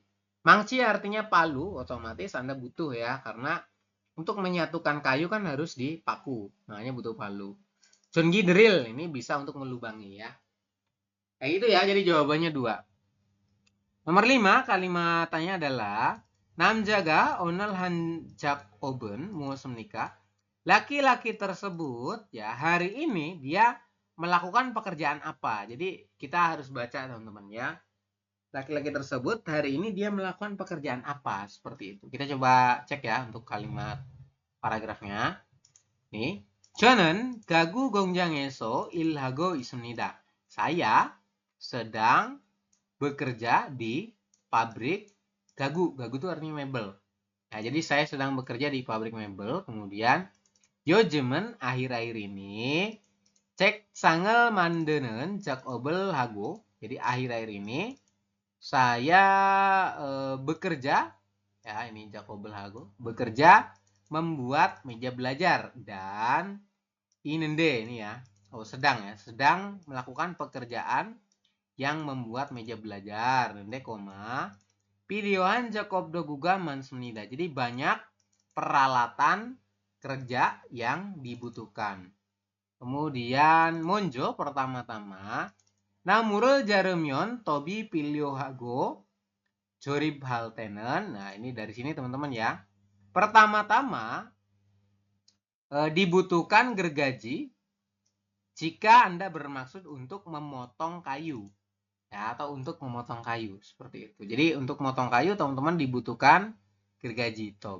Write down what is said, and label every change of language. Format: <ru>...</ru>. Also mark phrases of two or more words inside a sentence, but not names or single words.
<id>Mangci artinya palu, otomatis Anda butuh ya. Karena untuk menyatukan kayu kan harus dipaku. Makanya butuh palu. Chungi drill, ini bisa untuk melubangi ya. Kayak gitu ya, jadi jawabannya 2. Nomor 5, kalimatnya adalah</id> <ko>남자가 오늘 한 작업은 무엇입니까?</ko> <id>Laki-laki tersebut ya hari ini dia melakukan pekerjaan apa? Jadi kita harus baca teman-teman ya. Laki-laki tersebut hari ini dia melakukan pekerjaan apa? Seperti itu. Kita coba cek ya untuk kalimat paragrafnya. Nih,</id> <ko>저는 가구 공장에서 일하고 있습니다.</ko> <id>Saya sedang bekerja di pabrik gagu. Gagu itu artinya mebel. Nah, jadi saya sedang bekerja di pabrik mebel.</id> <ko>Kemudian 요즘은</ko> <id>akhir-akhir ini</id> <ko>책상을 만드는 작업을 하고.</ko> <id>Jadi akhir-akhir ini saya bekerja ya ini</id> <ko>작업을 하고</ko> <id>bekerja membuat meja belajar dan 있는데 ini ya. Sedang ya, sedang melakukan pekerjaan yang membuat meja belajar.</id> <ko>Nende koma 필요한 작업 도구가 많습니다.</ko> <id>Jadi banyak peralatan kerja yang dibutuhkan. Kemudian 먼저 pertama-tama</id> <ko>나무를 자르면 톱이 필요하고 조립할 때는</ko> <id>nah ini dari sini teman-teman ya. Pertama-tama dibutuhkan gergaji jika Anda bermaksud untuk memotong kayu. Ya, atau untuk memotong kayu seperti itu. Jadi untuk memotong kayu teman-teman dibutuhkan gergaji top.</id>